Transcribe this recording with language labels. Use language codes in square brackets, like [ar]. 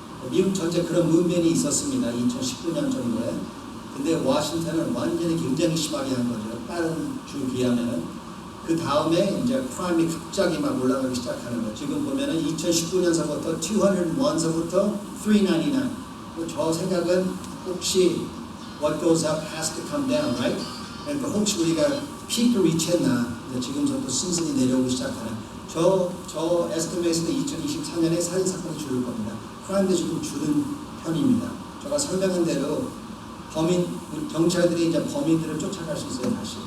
[ko] 미국 전체 그런 문변이 있었습니다. 2019년 정도에. 근데 워싱턴은 완전히 굉장히 심하게 한 거죠. 다른 주 비하면은. 그 다음에 이제 크라임이 갑자기 막 올라가기 시작하는 거예요. 지금 보면은 2019년서부터 201서부터 399. 저 생각은 혹시 [en] what goes up has to come down, right? [ko] 그러니까 혹시 우리가 피크 리치했나? 지금부터 순순히 내려오기 시작하는. 저 에스티메이트는 2024년에 살인 사건이 줄을 겁니다. 크라임도 지금 줄은 편입니다. 제가 설명한 대로 경찰들이 이제 범인들을 쫓아갈 수 있어요, 다시.